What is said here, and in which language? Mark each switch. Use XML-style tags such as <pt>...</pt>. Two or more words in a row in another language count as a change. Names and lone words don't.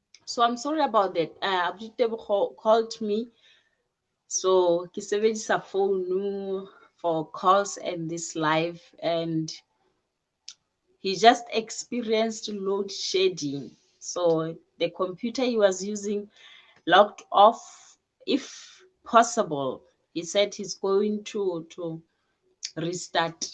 <en>So I'm sorry about that. Abuti Tebogo called me, so</en> <st>ke sebedisa</st> <en>phone for calls and this live, and he just experienced load shedding. So the computer he was using locked off. If possible, he said he's going to restart.</en>